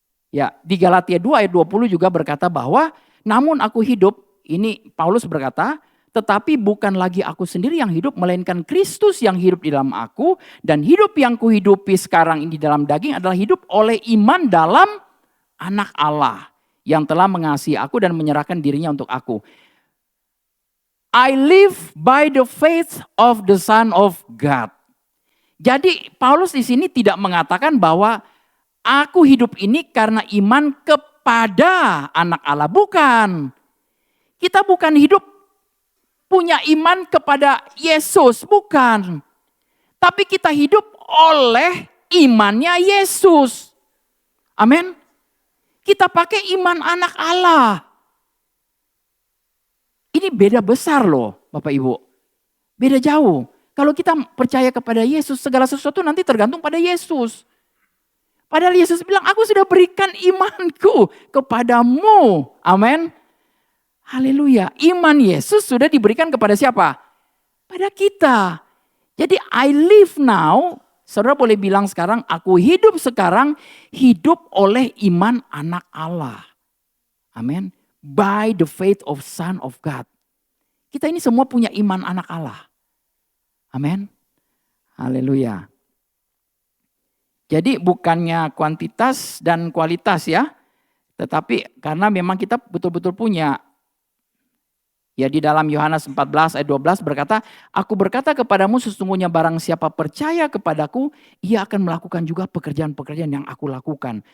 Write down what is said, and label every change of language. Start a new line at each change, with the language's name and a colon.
Indonesian: Ya, di Galatia 2 ayat 20 juga berkata bahwa namun aku hidup, ini Paulus berkata, tetapi bukan lagi aku sendiri yang hidup, melainkan Kristus yang hidup di dalam aku, dan hidup yang kuhidupi sekarang ini dalam daging adalah hidup oleh iman dalam Anak Allah yang telah mengasihi aku dan menyerahkan dirinya untuk aku.
English: I live by the faith of the Son of God.
Indonesian: Jadi Paulus di sini tidak mengatakan bahwa aku hidup ini karena iman kepada Anak Allah. Bukan. Kita bukan hidup punya iman kepada Yesus. Bukan. Tapi kita hidup oleh imannya Yesus. Amin. Kita pakai iman Anak Allah. Ini beda besar loh Bapak Ibu. Beda jauh. Kalau kita percaya kepada Yesus, segala sesuatu nanti tergantung pada Yesus. Padahal Yesus bilang, aku sudah berikan imanku kepadamu. Amin. Haleluya. Iman Yesus sudah diberikan kepada siapa? Pada kita. Jadi
English: I live now,
Indonesian: saudara boleh bilang sekarang, aku hidup sekarang, hidup oleh iman anak Allah. Amin.
English: By the faith of Son of God.
Indonesian: Kita ini semua punya iman anak Allah. Amin. Haleluya. Jadi bukannya kuantitas dan kualitas ya. Tetapi karena memang kita betul-betul punya. Ya di dalam Yohanes 14 ayat 12 berkata, aku berkata kepadamu sesungguhnya barang siapa percaya kepadaku, ia akan melakukan juga pekerjaan-pekerjaan yang aku lakukan.